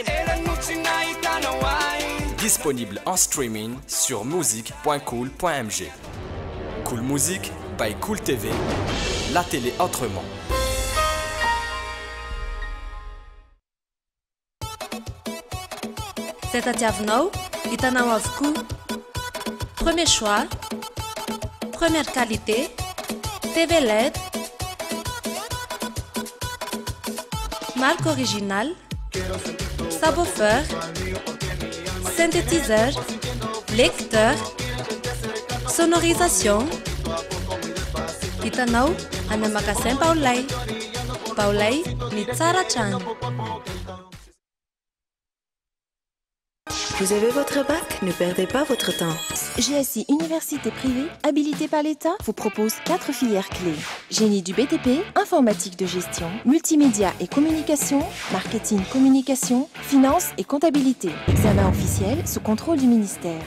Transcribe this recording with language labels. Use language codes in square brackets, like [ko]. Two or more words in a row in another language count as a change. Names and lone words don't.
[fr] Disponible en streaming sur musique.cool.mg. Cool Musique by Cool TV. La télé autrement. C'est à Tiavnau, [mg] hitanao avokoa. [fr] Premier choix, première qualité, TV LED, marque originale, subwoofer, synthétiseur, lecteur, sonorisation. [mg] Hitanao any magasin Baolay. Baolay ny tsara trano. [fr] Vous avez votre bac? Ne perdez pas votre temps. GSI Université privée, habilitée par l'État, vous propose 4 filières clés. Génie du BTP, informatique de gestion, multimédia et communication, marketing communication, finance et comptabilité. Examen officiel sous contrôle du ministère.